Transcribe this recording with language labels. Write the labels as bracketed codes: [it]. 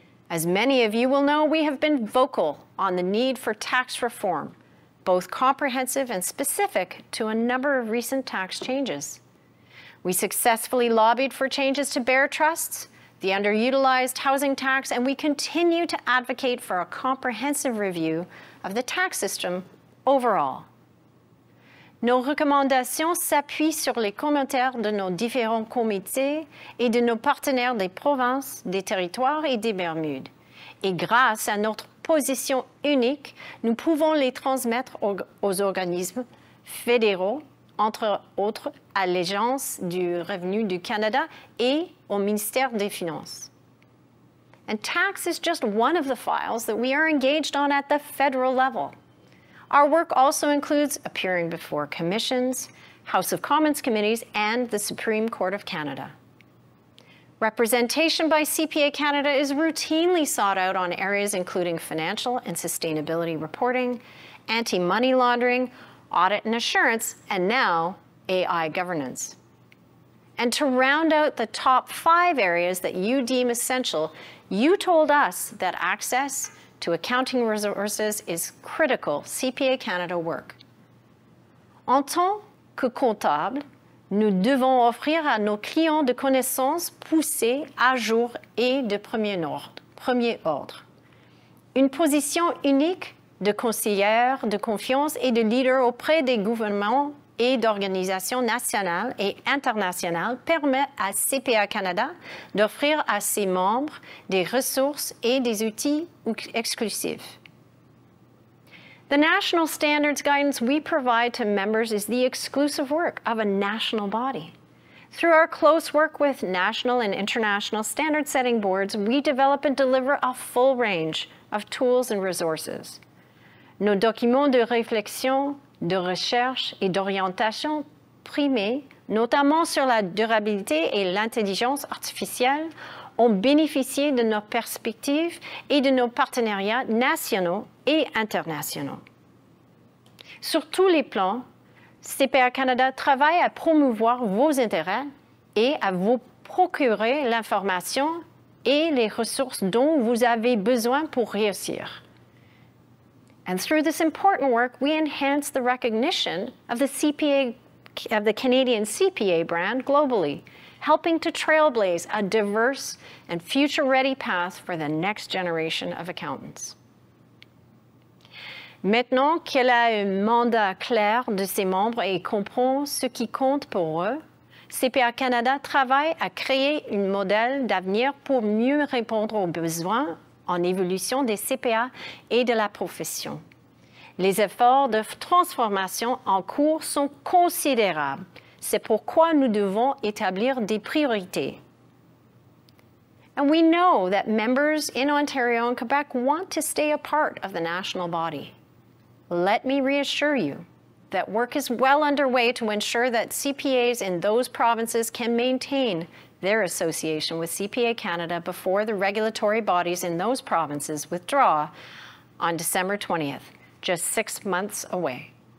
[en] As many of you will know, we have been vocal on the need for tax reform, both comprehensive and specific to a number of recent tax changes. We successfully lobbied for changes to bear trusts, the underutilized housing tax, and we continue to advocate for a comprehensive review of the tax system overall. [fr] Nos recommandations s'appuient sur les commentaires de nos différents comités et de nos partenaires des provinces, des territoires et des Bermudes. Et grâce à notre position unique, nous pouvons les transmettre aux organismes fédéraux, entre autres à l'Agence du revenu du Canada et au ministère des Finances. [en] And tax is just one of the files that we are engaged on at the federal level. Our work also includes appearing before commissions, House of Commons committees, and the Supreme Court of Canada. Representation by CPA Canada is routinely sought out on areas including financial and sustainability reporting, anti-money laundering, audit and assurance, and now AI governance. And to round out the top 5 areas that you deem essential, you told us that access to accounting resources is critical CPA Canada work. [fr] En tant que comptable, nous devons offrir à nos clients des connaissances poussées, à jour et de premier ordre. Une position unique de conseillère de confiance et de leader auprès des gouvernements et d'organisations nationales et internationales permet à CPA Canada d'offrir à ses membres des ressources et des outils exclusifs. [en] The national standards guidance we provide to members is the exclusive work of a national body. Through our close work with national and international standard-setting boards, we develop and deliver a full range of tools and resources. [fr] Nos documents de réflexion, de recherche et d'orientation primés, notamment sur la durabilité et l'intelligence artificielle, ont bénéficié de nos perspectives et de nos partenariats nationaux et internationaux. Sur tous les plans, CPA Canada travaille à promouvoir vos intérêts et à vous procurer l'information et les ressources dont vous avez besoin pour réussir. [en] And through this important work, we enhance the recognition of the Canadian CPA brand globally, helping to trailblaze a diverse and future-ready path for the next generation of accountants. [fr] Maintenant qu'elle a un mandat clair de ses membres et comprend ce qui compte pour eux, CPA Canada travaille à créer un modèle d'avenir pour mieux répondre aux besoins en évolution des CPA et de la profession. Les efforts de transformation en cours sont considérables. C'est pourquoi nous devons établir des priorités. [en] And we know that members in Ontario and Quebec want to stay a part of the national body. Let me reassure you that work is well underway to ensure that CPAs in those provinces can maintain their association with CPA Canada before the regulatory bodies in those provinces withdraw on December 20th, just 6 months away.